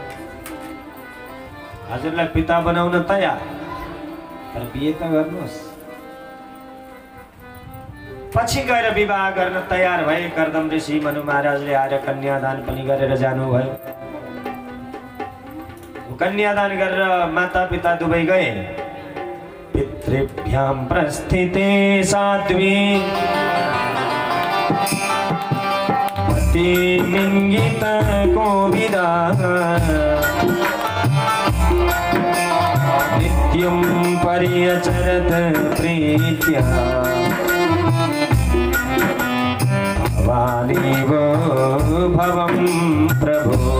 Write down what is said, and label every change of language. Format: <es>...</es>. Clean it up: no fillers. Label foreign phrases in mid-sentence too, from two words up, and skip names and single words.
<ne>हजुरलाई पिता बनाउन तयार, तर बिहे त गर्नुहोस्। पछि गएर विवाह गर्न तयार भए कर्दम ऋषि मनु महाराजले आएर कन्यादान पनि गरेर जानुभयो। कन्यादान गरेर माता पिता दुवै गए।</ne> <sa>पितृभ्यां प्रस्थिते साध्वी पतिमिङ्गित कोविदः नित्यं पर्यचरत प्रीत्या भवानीव भवं प्रभो।</sa>